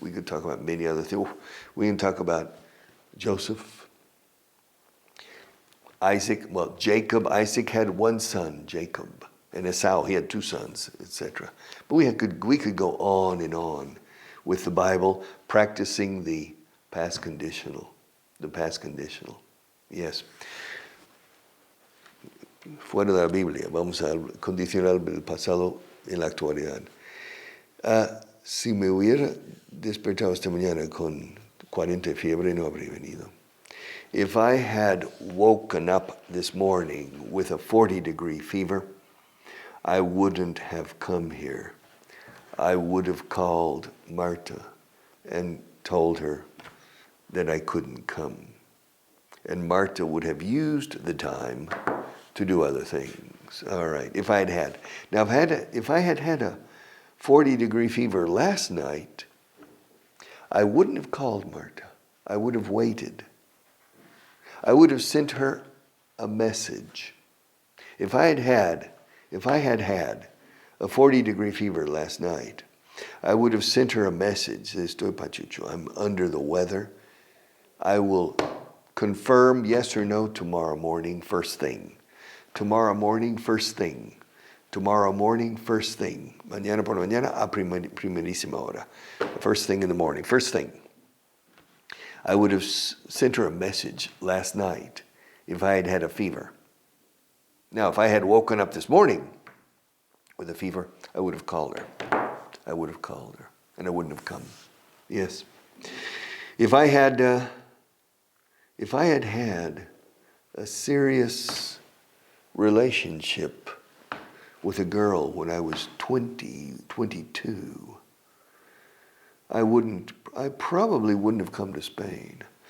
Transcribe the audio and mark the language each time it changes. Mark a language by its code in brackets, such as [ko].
[en] We could talk about many other things. We can talk about Joseph, Isaac. Well, Jacob. Isaac had one son, Jacob, and Esau. He had two sons, etc. But we could go on and on with the Bible, practicing the past conditional. The past conditional. Yes. [es] Fuera de la Biblia, vamos a condicionar el pasado en la actualidad. Si me hubiera despertado esta mañana con 40 fiebre, no habría venido. [en] If I had woken up this morning with a 40-degree fever, I wouldn't have come here. I would have called Marta and told her that I couldn't come. And Marta would have used the time to do other things. All right, if I had had. Now, if I had had a 40-degree fever last night, I wouldn't have called Marta. I would have waited. I would have sent her a message. If I had had a 40-degree fever last night, I would have sent her a message. [es] Estoy pachucho. [en] I'm under the weather. I will confirm yes or no tomorrow morning, first thing. Tomorrow morning, first thing. Tomorrow morning, first thing. [es] Mañana por la mañana, a primerísima hora. [en] First thing in the morning, first thing. I would have sent her a message last night if I had had a fever. Now, if I had woken up this morning with a fever, I would have called her. I would have called her, and I wouldn't have come. Yes. If I had had a serious relationship with a girl when I was 22, I probably wouldn't have come to Spain.